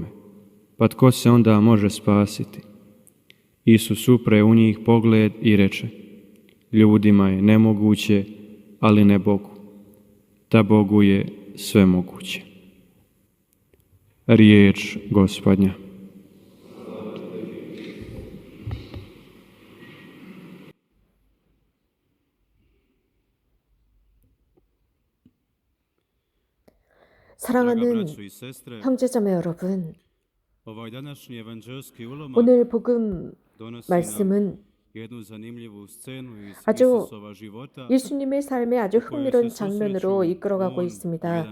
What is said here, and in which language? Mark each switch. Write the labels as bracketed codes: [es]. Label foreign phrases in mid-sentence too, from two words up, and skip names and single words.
[hr] Pa tko se onda može spasiti? Isus upre u njih pogled i reče: ljudima je nemoguće, ali ne Bogu. Ta Bogu je sve moguće. Riječ Gospodnja. [ko] 사랑하는 형제자매 여러분, 오늘 복음 말씀은 아주 예수님의 삶의 아주 흥미로운 장면으로 이끌어가고 있습니다.